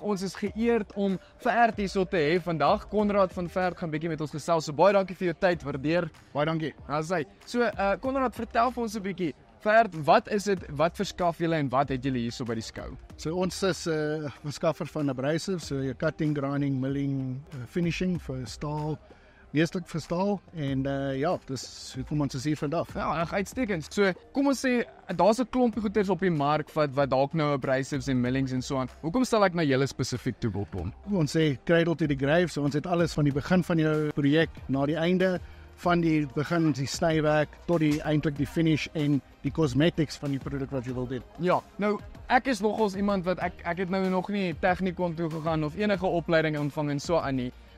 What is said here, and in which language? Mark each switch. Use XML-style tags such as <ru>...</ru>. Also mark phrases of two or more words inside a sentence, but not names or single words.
<af>Ons is geëerd om Ferd hierso te hê vandag. Konrad van Ferd gaan bietjie met ons gesels. So baie dankie vir jou tyd, waardeer. Baie dankie. So Konrad, vertel vir ons 'n bietjie. Ferd, wat is dit? Wat verskaf julle en wat het julle hierso by die skou? So ons is 'n verskaffer van abrasives, so jou cutting, grinding, milling, finishing vir staal. Meeslik vir staal en dis hoekom ons is hier vandag. Ja, uitstekend. So, kom ons sê daar's 'n klompie goeders op die mark wat dalk nou abrasives en millings en so aan. Hoekom sal ek na julle spesifiek toe wil kom? Ons sê</af> <en>cradle to the grave,</en> <af>so ons het alles van die begin van jou projek na die einde, van die begin die snywerk tot die eintlik die finish en die cosmetics van die produk wat jy wil doen. Ja, nou ek is nogals iemand wat ek het nou nog nie tegnikon toe gegaan of enige opleiding ontvang en so aan nie.</af>